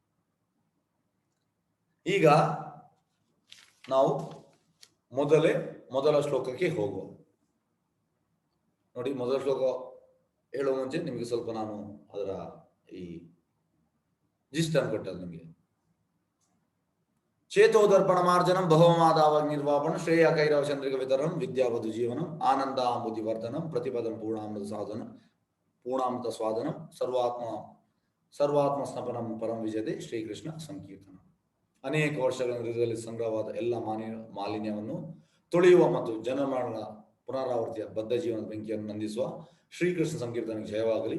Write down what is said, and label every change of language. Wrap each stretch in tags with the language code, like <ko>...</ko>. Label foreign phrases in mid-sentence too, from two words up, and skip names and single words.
<kn>ಈಗ ನಾವು ಮೊದಲ ಶ್ಲೋಕಕ್ಕೆ ಹೋಗುವ. ನೋಡಿ, ಮೊದಲ ಶ್ಲೋಕ ಹೇಳುವ ಮುಂಚೆ ನಿಮಗೆ ಸ್ವಲ್ಪ ನಾನು ಅದರ ಈ ಜಿಸ್ಟ್ ಅನ್ನು ಕೊಟ್ಟದ್ದು ನಿಮಗೆ.</kn> <sa>ಚೇತೋದರ್ಪಣ ಮಾರ್ಜನಂ ಭವಮಾದಾವ ನಿರ್ವಾಪಣ ಶ್ರೇಯ ಕೈರವ ಚಂದ್ರಿಕ ವಿತರಣಂ ವಿದ್ಯಾವಧು ಜೀವನಂ ಆನಂದ ಆಂಬುದಿ ವರ್ಧನಂ ಪ್ರತಿಪದಂ ಪೂರ್ಣಾಮೃತ ಸಾಧನ ಪೂರ್ಣಾಮೃತ ಸ್ವಾದನಂ ಸರ್ವಾತ್ಮ ಸ್ನಪನಂ ಪರಂ ವಿಜಯತೆ ಶ್ರೀಕೃಷ್ಣ ಸಂಕೀರ್ತನ.</sa> <kn>ಅನೇಕ ವರ್ಷಗಳ ಹೃದಯದಲ್ಲಿ ಸಂಗ್ರಹವಾದ ಎಲ್ಲ ಮಾಲಿನ್ಯವನ್ನು ತೊಳೆಯುವ ಮತ್ತು ಜನಮರಣ ಪುನರಾವರ್ತಿಯ ಬದ್ಧ ಜೀವನದ ಬೆಂಕಿಯನ್ನು ನಂದಿಸುವ ಶ್ರೀಕೃಷ್ಣ ಸಂಕೀರ್ತನೆಗೆ ಜಯವಾಗಲಿ.</kn>